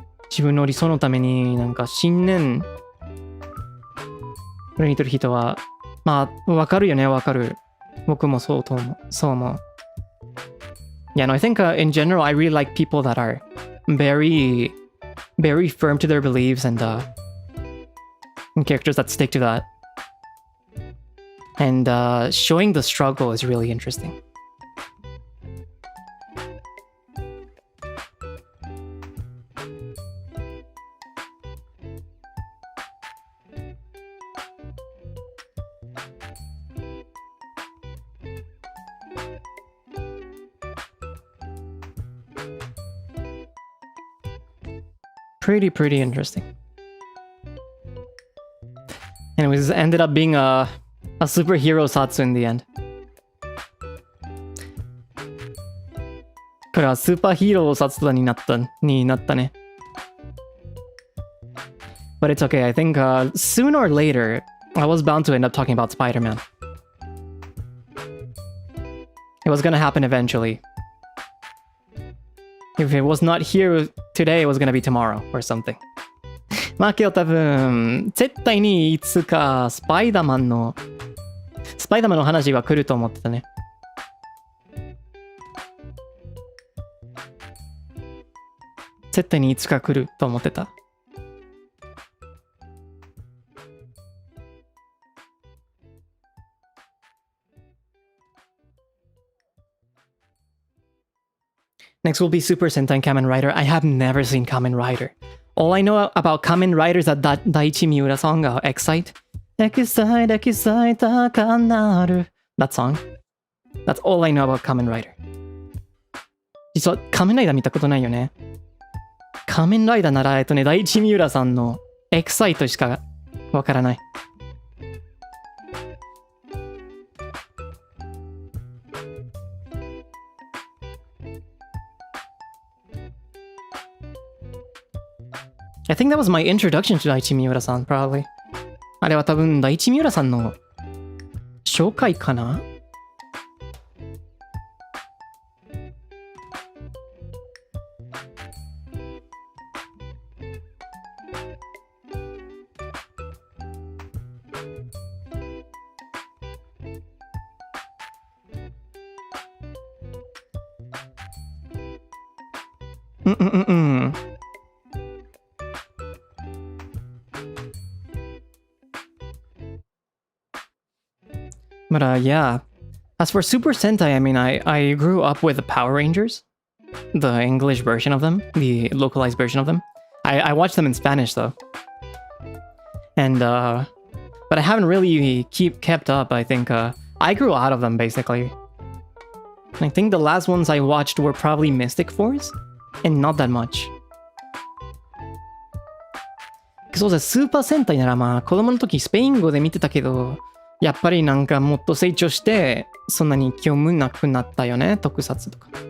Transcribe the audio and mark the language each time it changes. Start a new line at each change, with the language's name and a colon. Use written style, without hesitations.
Japanese: 自分の理想のためになんか信念これにとる人はまあわかるよね。わかる。僕もそう思う。
English: Yeah, no, I think in general I really like people that are very firm to their beliefs and characters that stick to that. And showing the struggle is really interesting. Pretty interesting. And it ended up being a superhero Zatsu in the end.
Japanese: これはスーパーヒーローZatsuになったね。
English: But it's okay. I think sooner or later, I was bound to end up talking about Spider-Man. It was gonna happen eventually. If it was not here today, it was gonna be tomorrow or something.
Japanese: まあけど多分、絶対にいつかスパイダーマンの話は来ると思ってたね。絶対にいつか来ると思ってた。
English: Next will be Super Sentai Kamen Rider. I have never seen Kamen Rider. All I know about Kamen Rider is that Daichi Miura song, Excite. Excite, Excite, Kanaru. That song. That's all I know about Kamen Rider.
Japanese: 実は仮面ライダー見たことないよね。仮面ライダーなら、大地三浦さんのエクサイトしかわからない。
English: I think that was my introduction to Daichi Miura-san, probably.
Japanese: あれは多分、Daichi Miuraさんの紹介かな
English: But yeah, As for Super Sentai, I mean, I grew up with the Power Rangers, the English version of them, the localized version of them. I watched them in Spanish though, and but I haven't really kept up. I think I grew out of them basically. I think the last ones I watched were probably Mystic Force, and not that much.
Japanese: そうだ、スーパー戦隊ならまあ子供の時スペイン語で見てたけど、やっぱりなんかもっと成長してそんなに興味なくなったよね、特撮とか。